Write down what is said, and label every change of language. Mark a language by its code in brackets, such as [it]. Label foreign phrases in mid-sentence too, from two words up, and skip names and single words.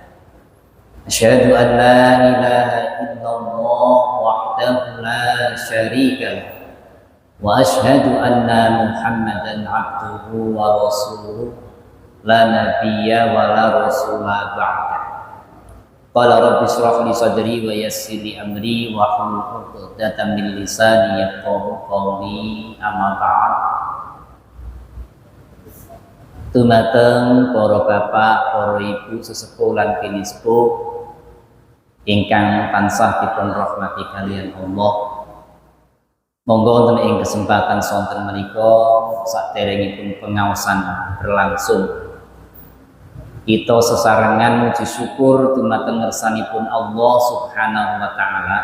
[ar] أشهد أن لا إله إلا الله وحده لا شريك له وأشهد أن محمدا عبده ورسوله لا نبي ولا رسول بعد. قال رب اشرح لي صدري ويسر لي أمري واحلل عقدة من لساني يفقهوا قولي. أما بعد. [jv] Dumateng para bapak, para ibu sesepuh lan kinisepuh ingkang tansah dipun rahmati kaliyan Allah. Monggo wonten ing kesempatan sonten menika saderengipun pengaosan berlangsung kita sesarengan muji syukur dumateng ngersanipun Allah [ar] سبحانه وتعالى.